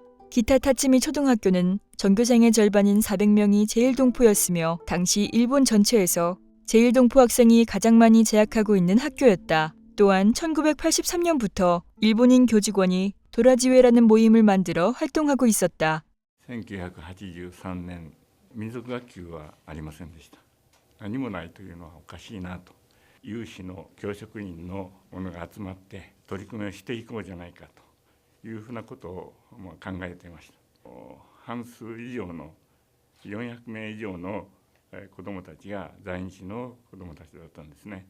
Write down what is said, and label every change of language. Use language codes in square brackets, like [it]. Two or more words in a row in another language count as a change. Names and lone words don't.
[ko] 기타타츠미 초등학교는 전교생의 절반인 400명이 제일동포였으며 당시 일본 전체에서 제일동포 학생이 가장 많이 재학하고 있는 학교였다. 또한 1983년부터 일본인 교직원이 도라지회라는 모임을 만들어 활동하고 있었다. [ja] 1983 年、民族学級はありませんでした。何もないというのはおかしいなと。有志の教職員の者が集まって取り組みをしていこうじゃないかというふうなことを考えていました。半数以上の400名以上の子どもたちが在日の子どもたちだったんですね。